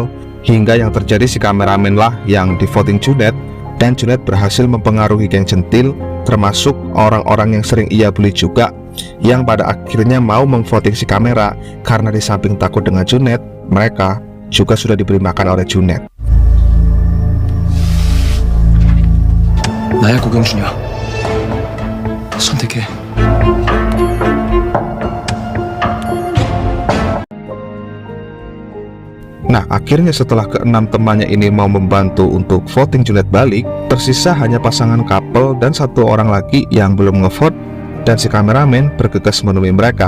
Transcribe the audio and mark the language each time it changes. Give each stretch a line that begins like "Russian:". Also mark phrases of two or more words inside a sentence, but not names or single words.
Indonesian: Hingga yang terjadi si kameramen lah yang di-voting Junet, dan Junet berhasil mempengaruhi geng centil, termasuk orang-orang yang sering ia bully juga, yang pada akhirnya mau memvoting si kamera karena di samping takut dengan Junet, mereka juga sudah diberi makan oleh Junet.
Korean: 나야 고경준이야. 선택해.
Indonesian: Nah, akhirnya setelah keenam temannya ini mau membantu untuk voting Junet balik, tersisa hanya pasangan couple dan satu orang lagi yang belum ngevote, dan si kameramen bergegas menemui mereka.